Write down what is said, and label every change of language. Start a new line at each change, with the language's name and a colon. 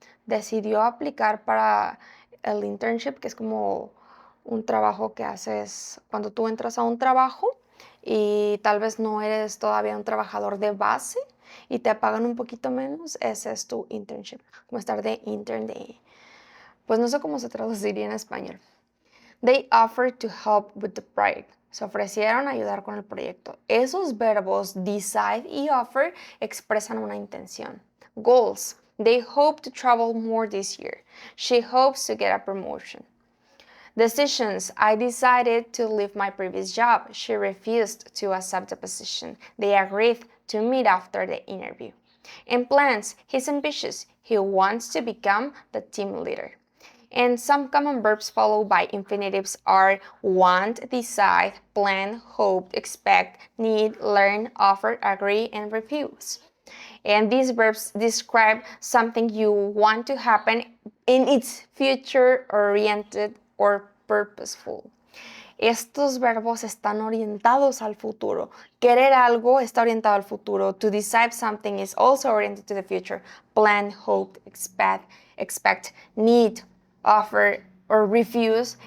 Spanish: Decidió aplicar para el internship, que es como un trabajo que haces cuando tú entras a un trabajo y tal vez no eres todavía un trabajador de base y te pagan un poquito menos. Ese es tu internship, como estar de intern pues no sé cómo se traduciría en español.
English: They offered to help with the project.
Spanish: Se ofrecieron a ayudar con el proyecto. Esos verbos decide y offer expresan una intención.
English: Goals. They hope to travel more this year. She hopes to get a promotion. Decisions. I decided to leave my previous job. She refused to accept the position. They agreed to meet after the interview. And plans. He's ambitious. He wants to become the team leader. And some common verbs followed by infinitives are want, decide, plan, hope, expect, need, learn, offer, agree, and refuse. And these verbs describe something you want to happen in its future-oriented or purposeful.
Spanish: Estos verbos están orientados al futuro. Querer algo está orientado al futuro.
English: To decide something is also oriented to the future. Plan, hope, expect, need, offer, or refuse.